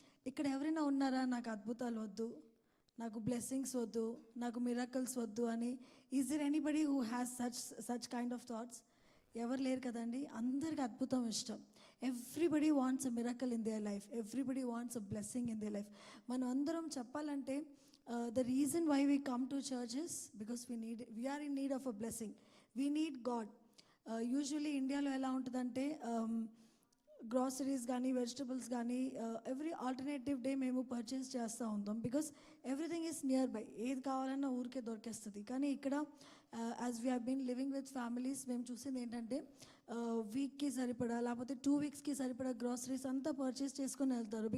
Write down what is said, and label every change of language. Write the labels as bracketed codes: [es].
[te] ఇక్కడ ఎవరైనా ఉన్నారా నాకు అద్భుతాలు వద్దు, నాకు బ్లెస్సింగ్స్ వద్దు, నాకు మిరకల్స్ వద్దు అని? [en] Is there anybody who has such kind of thoughts? [te] ఎవరు లేరు కదండి. అందరికి అద్భుతం ఇష్టం. [en] Everybody wants a miracle in their life, everybody wants a blessing in their life. [te] మనం అందరం చెప్పాలంటే [en] the reason why we come to church is because we are in need of a blessing. We need God. [te] Usually ఇండియాలో ఎలా ఉంటుందంటే groceries కానీ vegetables కానీ [en] every alternative day [te] మేము purchase చేస్తూ ఉంటాం [en] Because everything is nearby. [te] ఏది కావాలన్నా ఊరికే దొరికేస్తుంది. కానీ ఇక్కడ [en] as we have been living with families [te] మేము చూసింది ఏంటంటే వీక్కి సరిపడా లేకపోతే 2 వీక్స్కి సరిపడా గ్రాసరీస్ అంతా పర్చేస్ చేసుకొని వెళ్తారు.